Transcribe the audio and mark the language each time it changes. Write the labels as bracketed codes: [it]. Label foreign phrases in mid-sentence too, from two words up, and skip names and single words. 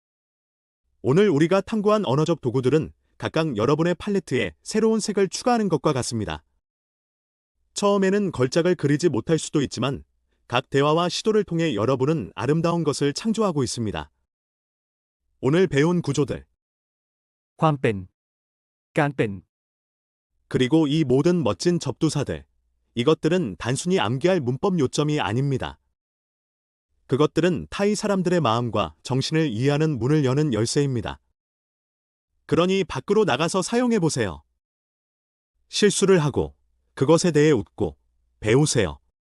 [ko] 오늘 우리가 탐구한 언어적 도구들은 각각 여러분의 팔레트에 새로운 색을 추가하는 것과 같습니다. 처음에는 걸작을 그리지 못할 수도 있지만 각 대화와 시도를 통해 여러분은 아름다운 것을 창조하고 있습니다. 오늘 배운 구조들, [th] ความเป็น การเป็น [ko] 그리고 이 모든 멋진 접두사들, 이것들은 단순히 암기할 문법 요점이 아닙니다. 그것들은 타이 사람들의 마음과 정신을 이해하는 문을 여는 열쇠입니다. 그러니 밖으로 나가서 사용해보세요. 실수를 하고 그것에 대해 웃고 배우세요.